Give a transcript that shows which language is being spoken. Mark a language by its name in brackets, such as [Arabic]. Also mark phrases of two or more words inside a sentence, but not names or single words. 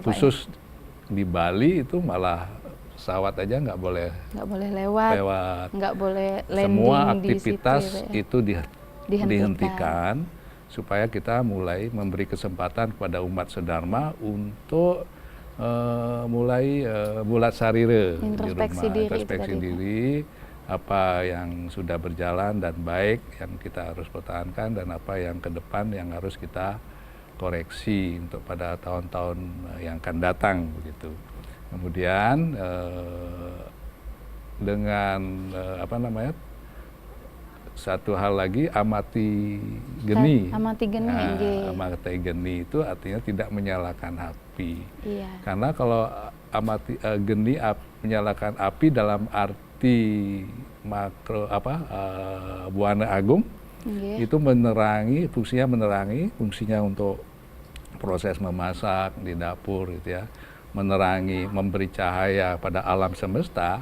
[Indonesian] khusus di Bali itu malah pesawat aja nggak boleh lewat, nggak boleh landing. Semua di aktivitas situ, ya. itu dihentikan supaya kita mulai memberi kesempatan kepada umat sedharma untuk mulai [Balinese] mulat sarire [Indonesian] Introspeksi di rumah, diri, introspeksi diri, apa yang sudah berjalan dan baik yang kita harus pertahankan, dan apa yang ke depan yang harus kita koreksi untuk pada tahun-tahun yang akan datang, begitu. Kemudian dengan satu hal lagi, [Balinese] amati geni. Amati geni, amati geni [Indonesian] itu artinya tidak menyalakan api. Iya. Karena kalau [Balinese] amati geni [Indonesian] menyalakan api dalam arti makro buana agung, itu menerangi, fungsinya untuk proses memasak di dapur, gitu ya, menerangi, memberi cahaya pada alam semesta.